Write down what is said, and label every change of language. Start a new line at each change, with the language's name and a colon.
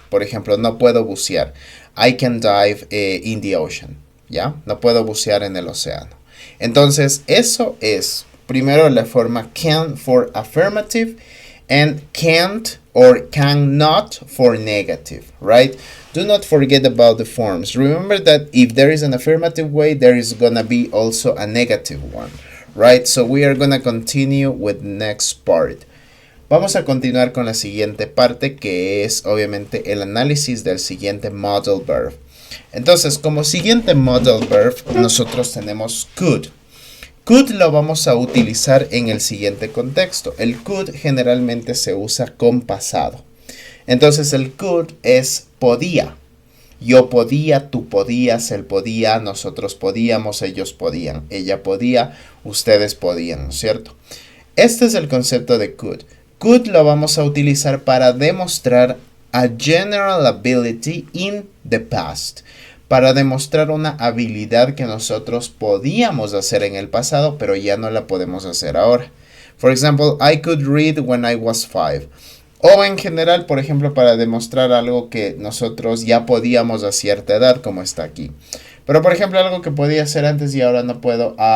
Spanish: Por ejemplo, no puedo bucear.
English: I can dive in the ocean,
Spanish: ¿ya? No puedo bucear en el océano. Entonces, eso es, primero, la forma
English: can for affirmative, and can't or cannot for negative, right? Do not forget about the forms. Remember that if there is an affirmative way, there is gonna be also a negative one, right? So we are gonna continue with the next part.
Spanish: Vamos a continuar con la siguiente parte, que es obviamente el análisis del siguiente modal verb. Entonces, como siguiente modal verb, nosotros tenemos could. Could lo vamos a utilizar en el siguiente contexto. El could generalmente se usa con pasado. Entonces el could es podía. Yo podía, tú podías, él podía, nosotros podíamos, ellos podían, ella podía, ustedes podían, ¿no es cierto? Este es el concepto de could. Could lo vamos a utilizar para demostrar
English: a general ability in the past.
Spanish: Para demostrar una habilidad que nosotros podíamos hacer en el pasado, pero ya no la podemos hacer ahora.
English: For example, I could read when I was 5.
Spanish: O en general, por ejemplo, para demostrar algo que nosotros ya podíamos a cierta edad, como está aquí. Pero, por ejemplo, algo que podía hacer antes y ahora no puedo.